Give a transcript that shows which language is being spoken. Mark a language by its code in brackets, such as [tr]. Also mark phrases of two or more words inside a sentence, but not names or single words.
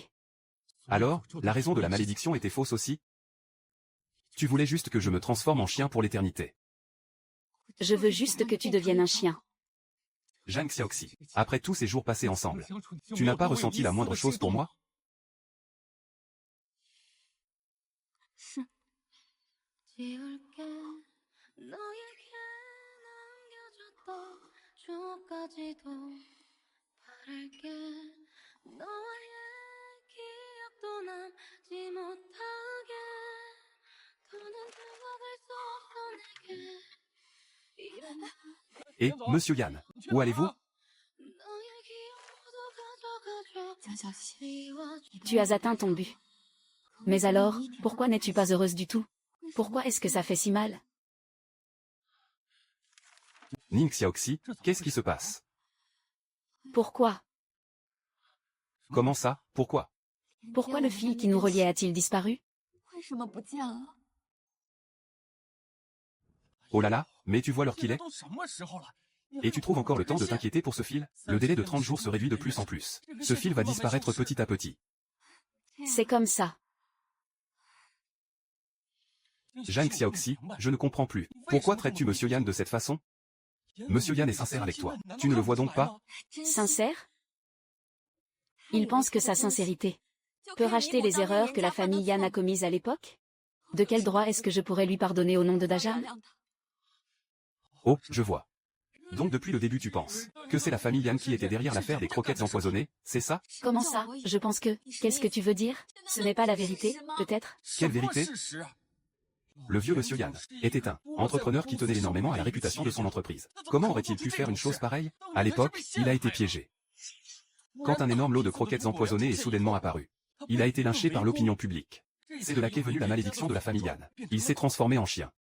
[fr] Alors, la raison de la malédiction était fausse aussi? Tu voulais juste que je me transforme en chien pour l'éternité. Je veux juste que tu deviennes un chien. Zhang Xiaoxi, après tous ces jours passés ensemble, tu n'as pas ressenti la moindre chose pour moi? [ko] 지울게 너에게 남겨줬던 추억까지도 바랄게 너와의 기억도 남지 못하게 더는 다가갈 수 없어 내게 [fr] Et, monsieur Yan, où allez-vous? [ko] 너의 기억 모두 가져가줘 미워줘 [fr] Tu as atteint ton but. Mais alors, pourquoi n'es-tu pas heureuse du tout? Pourquoi est-ce que ça fait si mal? Ning Xiaoxi, qu'est-ce qui se passe? Pourquoi? Comment ça, pourquoi? Pourquoi le fil qui nous reliait a-t-il disparu? [zh] 为什么不见了？ [fr] Oh là là, mais tu vois l'heure qu'il est? [zh] 都什么时候了？ [fr] Et tu trouves encore le temps de t'inquiéter pour ce fil? Le délai de 30 jours se réduit de plus en plus. Ce fil va disparaître petit à petit. C'est comme ça. Zhang Xiaoxi, je ne comprends plus. Pourquoi traites-tu monsieur Yan de cette façon? Monsieur Yan est sincère avec toi. Tu ne le vois donc pas? Sincère? Il pense que sa sincérité peut racheter les erreurs que la famille Yan a commises à l'époque? De quel droit est-ce que je pourrais lui pardonner au nom de Dajang? Oh, je vois. Donc depuis le début tu penses que c'est la famille Yan qui était derrière l'affaire des croquettes empoisonnées, c'est ça? Comment ça? Je pense que... Qu'est-ce que tu veux dire? Ce n'est pas la vérité, peut-être? Quelle vérité? [zh] 什么事实啊？ [fr] Le vieux monsieur Yan était un entrepreneur qui tenait énormément à la réputation de son entreprise. Comment aurait-il pu faire une chose pareille? À l'époque, il a été piégé. Quand un énorme lot de croquettes empoisonnées est soudainement apparu, il a été lynché par l'opinion publique. C'est de là qu'est venue la malédiction de la famille Yan. Il s'est transformé en chien.